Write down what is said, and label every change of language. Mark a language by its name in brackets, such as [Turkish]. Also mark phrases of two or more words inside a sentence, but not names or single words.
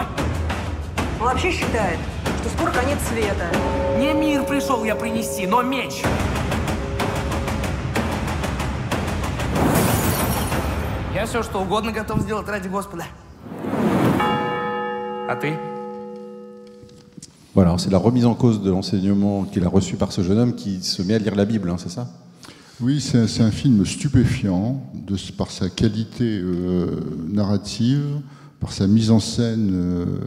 [Russian] Он вообще считает, что скоро конец света. Не мир пришел я принести, но меч. Я все, что угодно готов сделать ради Господа. А ты? [French] Voilà, c'est la remise en cause de l'enseignement qu'il a reçu par ce jeune homme qui se met à lire la Bible, hein, c'est ça? Oui, c'est un film stupéfiant par sa qualité narrative, par sa mise en scène.